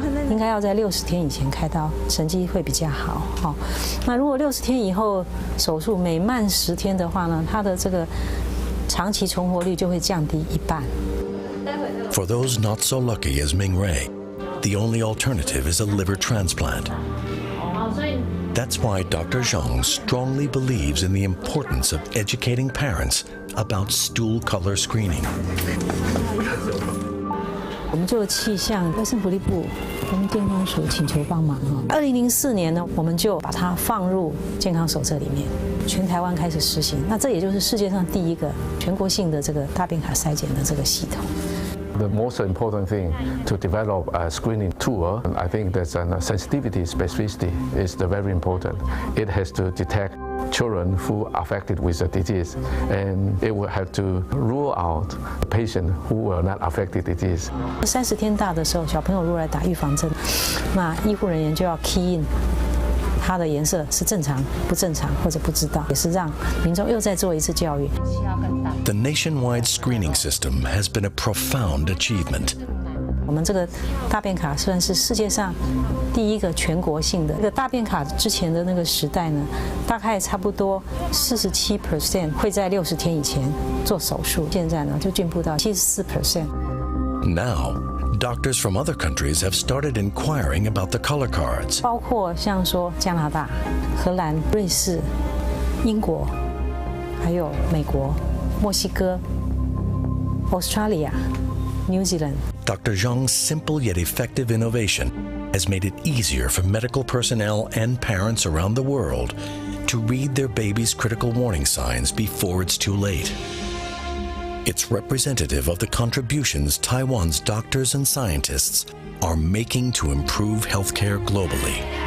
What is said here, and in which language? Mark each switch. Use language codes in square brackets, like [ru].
[zh] 应该要在60天以前开刀，成绩会比较好。好，那如果60天以后手术，每慢10天的话呢，它的这个长期存活率就会降低1半。 [en] For those not so lucky as Ming Ray, the only alternative is a liver transplant. That's why Dr. Zhang strongly believes in the importance of educating parents about stool color screening. [zh] 我们就气象卫生福利部跟健康署请求帮忙2004年呢，我们就把它放入健康手册里面，全台湾开始实行。那这也就是世界上第一个全国性的这个大便卡筛检的这个系统。 [en] The most important thing to develop a screening tool, I think that sensitivity, specificity is very important. It has to detect children who are affected with the disease, and it will have to rule out patients who were not affected disease. [zh] 30天大的时候，小朋友如果来打预防针，那医护人员就要 key in 它的颜色是正常、不正常或者不知道，也是让民众又再做一次教育。 [en] The nationwide screening system has been a profound achievement. [zh] 我们这个大便卡算是世界上第一个全国性的。这个大便卡之前的那个时代呢，大概差不多47% 会在60天以前做手术，现在呢就进步到74%。 [en] Now, doctors from other countries have started inquiring about the color cards. [zh] 包括像说加拿大、荷兰、瑞士、英国，还有美国、墨西哥、Australia、New Zealand. [en] Dr. Zhang's simple yet effective innovation has made it easier for medical personnel and parents around the world to read their baby's critical warning signs before it's too late. It's representative of the contributions Taiwan's doctors and scientists are making to improve healthcare globally.